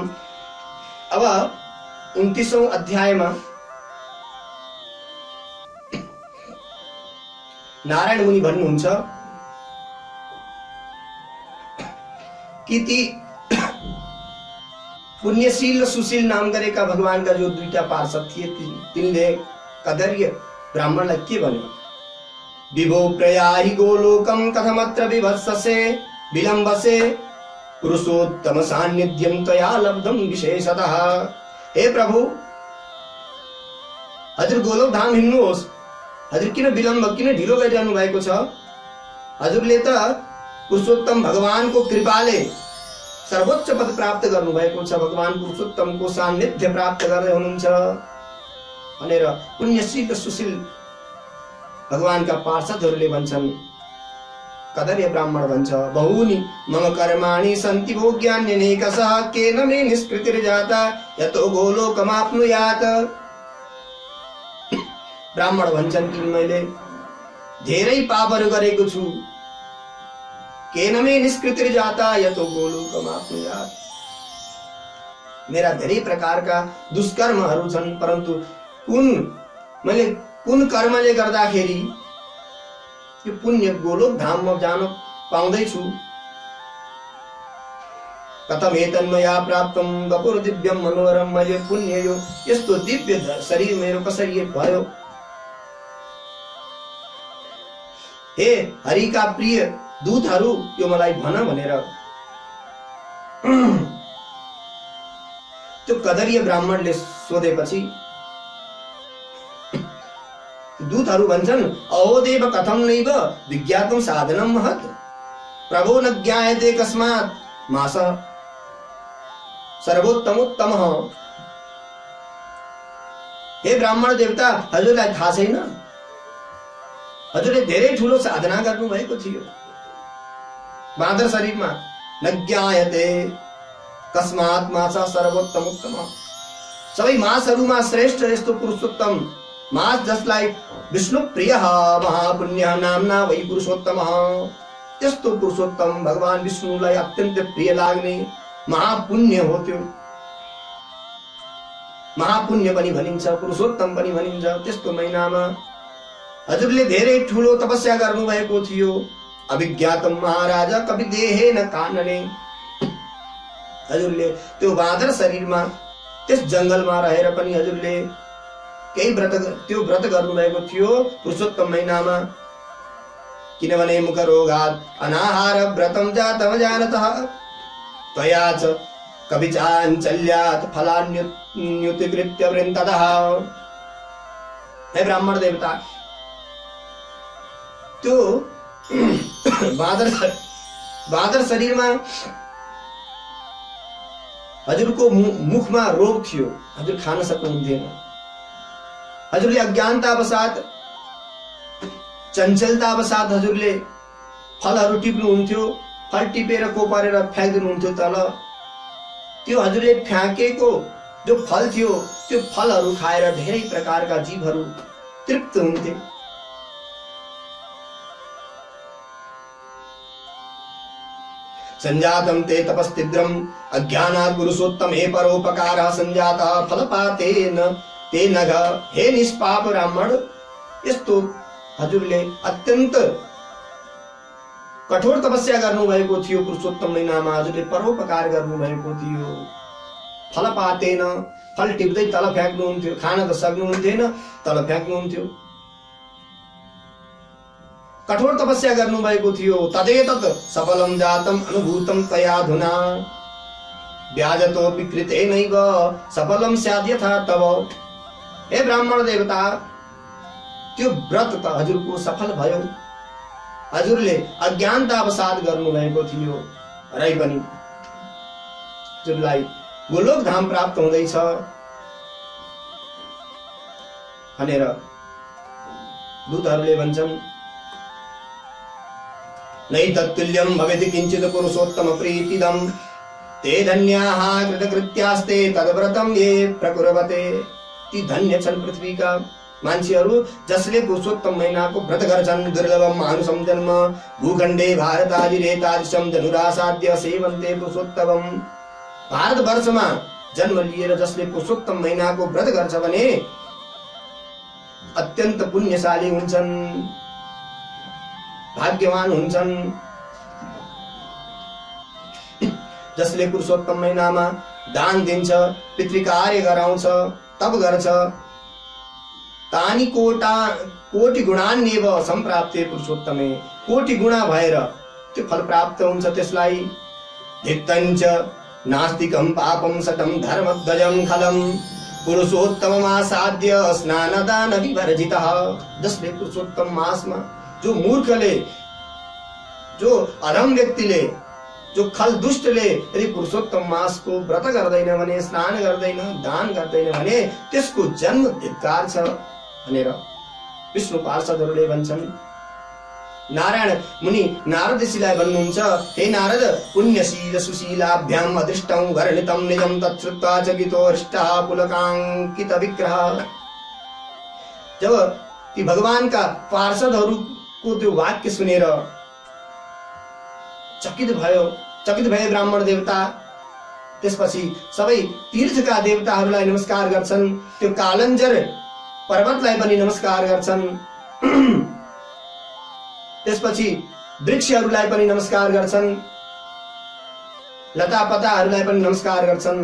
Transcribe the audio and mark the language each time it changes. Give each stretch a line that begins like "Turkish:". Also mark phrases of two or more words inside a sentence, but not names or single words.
Nepali: अब 29औं अध्यायमा नारायण मुनि भन्नुहुन्छ कि ती पुण्यशील र सुशील नाम गरेका भगवानका जो दुईटा पार्षद थिए तिनले कदर्य ब्राह्मणलाई के भन्यो?
Sanskrit: विभो प्रयाहि गोलोकम कथमत्र विभत्ससे विलम्बसे पुरुषोत्तम सान्निध्यम त्वया लब्धम विशेषतः।
Nepali: हे प्रभु, हजुर गोलोक धाम हिँड्नुहोस्। हजुर किन विलम्ब, किन ढिलो गरिरहनु भएको छ? हजुरले त पुरुषोत्तम भगवानको कृपाले सर्वोच्च पद प्राप्त गर्नुभएको छ, भगवान पुरुषोत्तमको सान्निध्य प्राप्त गर्दै हुनुहुन्छ भनेर पुण्यशील सुशील भगवानका पार्षदहरूले भन्छन्। कदर्य ब्राह्मण भन्छ,
Sanskrit: बहुनि मम कर्माणि सन्ति भोग्यान्यनेकशः केन मे निष्कृतिर्जाता यतो गोलोकमाप्नुयात्।
Nepali: ब्राह्मण भन्छन् कि मैले धेरै पापहरू गरेको छु,
Sanskrit: केन मे निष्कृतिर्जाता यतो गोलोकमाप्नुयात्।
Nepali: मेरा धेरै प्रकारका दुष्कर्महरू छन्, परन्तु मैले कुन कर्मले गर्दाखेरि यो पुण्य गोलोक धाममा जान पाउँदैछु।
Sanskrit: कथम एतन्मया प्राप्तम वपुर दिव्यम मनोहरम।
Nepali: मैले पुण्य यो यस्तो दिव्य शरीर मेरो कसरी भयो। हे हरिका प्रिय दूतहरू यो मलाई भन भनेर त्यो कदरीय ब्राह्मणले सोधेपछि दूतहरू भन्छन्,
Sanskrit: अहो देव कथम नैव विज्ञातुं साधनं महत् प्रभो न ज्ञायते कस्मात् मासः सर्वोत्तमोत्तमः।
Nepali: हे ब्राह्मण देवता, हजुरलाई थाहा छैन? हजुरले धेरै ठुलो साधना गर्नु भएको थियो बाँदर शरीरमा।
Sanskrit: न ज्ञायते कस्मात् मासः सर्वोत्तमोत्तमः।
Nepali: सबै मासहरूमा श्रेष्ठ यस्तो पुरुषोत्तम मास जसलाई
Sanskrit: विष्णु प्रिय महापुण्य नामना वै पुरुषोत्तम।
Nepali: त्यस्तो पुरुषोत्तम भगवान विष्णुलाई अत्यन्त प्रिय लाग्ने महापुण्य हो। त्यो महापुण्य पनि भनिन्छ, पुरुषोत्तम पनि भनिन्छ। त्यस्तो महिनामा हजुरले धेरै ठुलो तपस्या गर्नु भएको थियो।
Sanskrit: अभिज्ञातम महाराज कवि देहे न कानने।
Nepali: हजुरले त्यो बाँदर शरीरमा त्यस जंगलमा रहेर पनि हजुरले केही व्रत गर्नु भएको थियो पुरुषोत्तम महिनामा।
Sanskrit: किनभने मुख रोगात् अनाहार व्रतम जातम जानतः त्वया च कविचाञ्चल्यात् फलान्युतिकृत्य वृन्ततः।
Nepali: हे ब्राह्मण देवता, त्यो बाँदर शरीरमा हजुरको मुखमा रोग थियो, हजुर खान सक्नुहुन्थेन। हजुरले अज्ञानतावसाथ चञ्चलतावसाथ हजुरले फलहरू टिप्नुहुन्थ्यो। फल टिपेर कोपारेर फ्याँक्दिनुहुन्थ्यो तल। त्यो हजुरले फ्याँकेको जो फल थियो त्यो फलहरू खाएर धेरै प्रकारका जीवहरू तृप्त हुन्थे।
Sanskrit: संजातम ते तपस्तीव्रम अज्ञानात् पुरुषोत्तमे परोपकारः संजातः फलपातेन ते नघ।
Nepali: हे निष्पाप ब्राह्मण, यस्तो हजुरले अत्यन्त कठोर तपस्या गर्नु भएको थियो पुरुषोत्तम महिनामा। हजुरले परोपकार गर्नु भएको थियो। फलपातेन, फल टिप्दै तल फ्याँक्नुहुन्थ्यो। खान त सक्नुहुन्थेन, तल फ्याँक्नुहुन्थ्यो। कठोर तपस्या गर्नु भएको थियो।
Sanskrit: तदेतत् सफलम जातम अनुभूतम तयाधुना व्याजतोऽपि कृतेनैव सफलम स्यात् यथा तव।
Nepali: हे ब्राह्मण देवता, त्यो व्रत त हजुरको सफल भयो। हजुरले अज्ञानतावसाथ गर्नु भएको थियो रै पनि हजुरलाई गोलोक धाम प्राप्त हुँदैछ भनेर दूतहरूले भन्छन्।
Sanskrit: नैतत्तुल्यं भवेत् किञ्चित् पुरुषोत्तम प्रीतिदं ते धन्याः कृतकृत्यास्ते तद्व्रतं ये प्रकुर्वते।
Nepali: ती धन्य छन् पृथ्वीका मान्छेहरू जसले पुरुषोत्तम महिनाको व्रत गर्छन्।
Sanskrit: दुर्लभम मानुषम जन्म भूखण्डे भारतादिरेतादृशं धनुरासाद्य सेवन्ते पुरुषोत्तमम्।
Nepali: भारतवर्षमा जन्म लिएर जसले पुरुषोत्तम महिनाको व्रत गर्छ भने अत्यन्त पुण्यशाली हुन्छन्, भाग्यवान हुन्छन्। जसले पुरुषोत्तम महिनामा दान दिन्छ, पितृ कार्य गराउँछ, तप गर्छ,
Sanskrit: तानि कोटि गुणान्येव सम्प्राप्ते पुरुषोत्तमे।
Nepali: कोटि गुणा भएर त्यो फल प्राप्त हुन्छ त्यसलाई।
Sanskrit: धिक्तञ्च नास्तिकं पापं शतं धर्मध्वजं खलं पुरुषोत्तममासाद्य स्नानदान विवर्जितः।
Nepali: जसले पुरुषोत्तम मासमा जो मूर्खले जो अधम व्यक्तिले, जो खल दुष्टले यदि पुरुषोत्तम मासको व्रत गर्दैन भने, स्नान गर्दैन, दान गर्दैन भने त्यसको जन्म धिक्कार छ भनेर विष्णु पार्षदहरूले भन्छन्। नारायण मुनि नारद ऋषिलाई भन्नुहुन्छ,
Sanskrit: हे नारद, पुण्यशील सुशीलाभ्याम अदृष्टं वर्णितं निजं तच्छ्रुत्वा चकितो हृष्टः पुलकाङ्कित विग्रह।
Nepali: जब ती भगवानका पार्षदहरूको त्यो वाक्य सुनेर चकित भए ब्राह्मण देवता। त्यसपछि सबै तीर्थका देवताहरूलाई नमस्कार गर्छन्, त्यो कालञ्जर पर्वतलाई पनि नमस्कार गर्छन्, त्यसपछि वृक्षहरूलाई पनि नमस्कार गर्छन्, लतापताहरूलाई पनि नमस्कार गर्छन्।